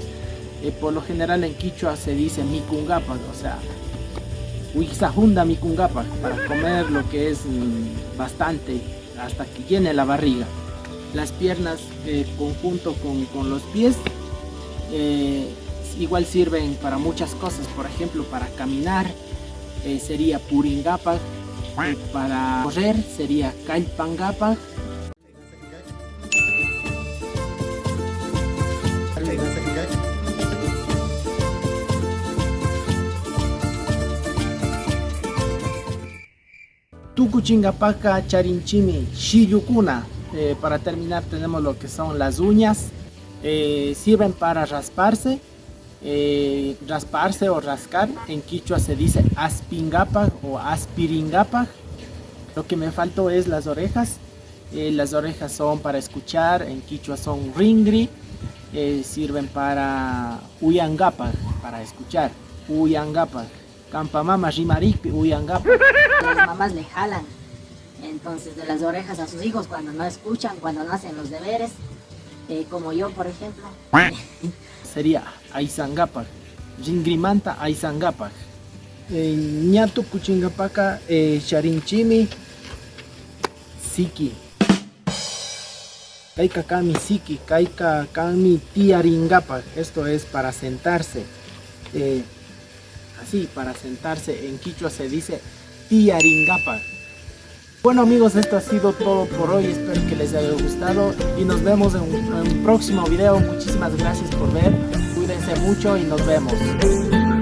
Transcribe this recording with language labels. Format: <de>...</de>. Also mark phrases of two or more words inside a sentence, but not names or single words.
<es>Por lo general en quichua se dice mikungapa, o sea,</es> <qu>huixahunda mikungapa,</qu> <es>para comer lo que es bastante, hasta que llene la barriga. Las piernas, conjunto con los pies, igual sirven para muchas cosas. Por ejemplo, para caminar sería puringapa. Para correr sería kalpangapa.</es> <qu>Tukuchingapaka charinchimi shiyukuna.</qu> <es>Para terminar tenemos lo que son las uñas. Sirven para rasparse o rascar. En quichua se dice aspingapa o aspiringapa. Lo que me faltó es las orejas. Las orejas son para escuchar. En quichua son ringri. Sirven para uyangapa, para escuchar. Uyangapa.</es> <qu>Campamama rimarikpi uyangapa.</qu> <es>Las mamás le jalan entonces de las orejas a sus hijos cuando no escuchan, cuando no hacen los deberes, como yo por ejemplo.</es> <qu>Sería aizangapa, ringrimanta aizangapa. Ñatu kuchingapaka charinchimi siki. Kaika kami siki, kaika kami tiaringapa.</qu> <es>Esto es para sentarse. Así, para sentarse. En quichua se dice tiaringapa. Bueno amigos, esto ha sido todo por hoy. Espero que les haya gustado y nos vemos en un próximo video. Muchísimas gracias por ver. Cuídense mucho y nos vemos.</es>